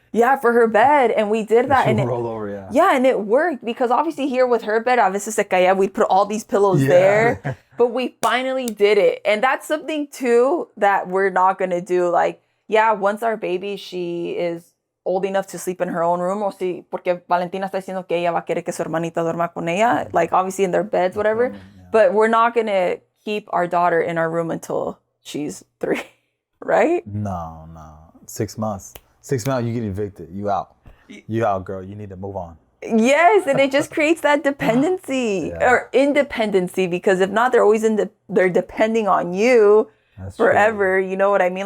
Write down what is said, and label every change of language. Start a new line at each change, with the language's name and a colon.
English: Yeah, for her bed. And we did that. And it roll over, yeah. Yeah, and it worked because obviously here with her bed,
Spanish: a veces se caía,
English: we'd put all these pillows there. But we finally did it. And that's something too that we're not going to do. Like, yeah, once our baby, she is old enough to sleep in her own room.
Spanish: O si, porque Valentina está diciendo que ella va a querer que su hermanita duerma con ella.
English: Like, obviously in their beds, whatever. But we're not going to keep our daughter in our room until she's 3, right? No. 6 months. 6 months, you get evicted. You out. You out, girl. You need to move on. Yes, and it just creates that dependency or independency because if not, they're always they're depending on you forever. True. You know what I mean?